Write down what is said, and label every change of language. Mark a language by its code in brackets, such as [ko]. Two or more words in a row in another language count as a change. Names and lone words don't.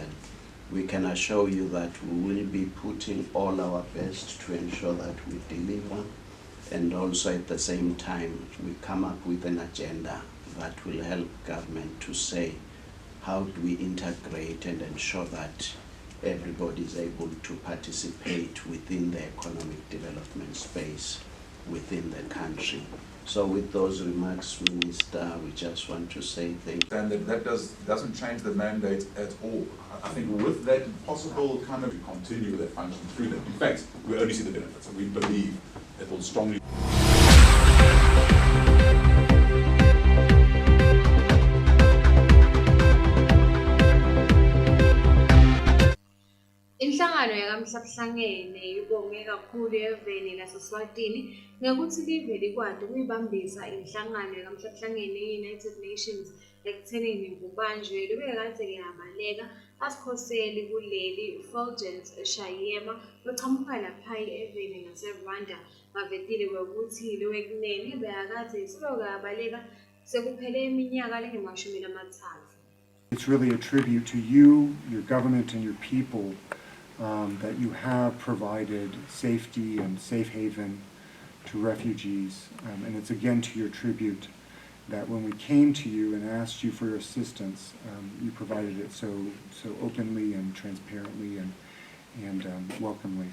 [en] We can assure you that we will be putting all our best to ensure that we deliver, and also at the same time we come up with an agenda that will help government to say how do we integrate and ensure that everybody is able to participate within the economic development space within the country. So with those remarks, Minister, we just want to say thank you. And that doesn't change the mandate at all. I think with that possible kind of continue that function through that. In fact, we only see the benefits, and we believe it will strongly. [ss] Inhlangano yakamhlabuhlangene ibonge kakhulu eveni laseSwatini ngokuthi live likwade ukuyibambisa inhlangano yakamhlabuhlangene ye-United Nations ekuthenini kubanjwe lobekade liyabaleka asikhoseli kuleli Fulgence Shayema loqhamuka lapha eveni laseRwanda bavetile ukuthi lowekunene beyakade silokabaleka sekuphele iminyaka lengemashumi amathathu. [en] It's really a tribute to you, your government, and your people that you have provided safety and safe haven to refugees. And it's again to your tribute that when we came to you and asked you for your assistance, you provided it so openly and transparently and welcomely.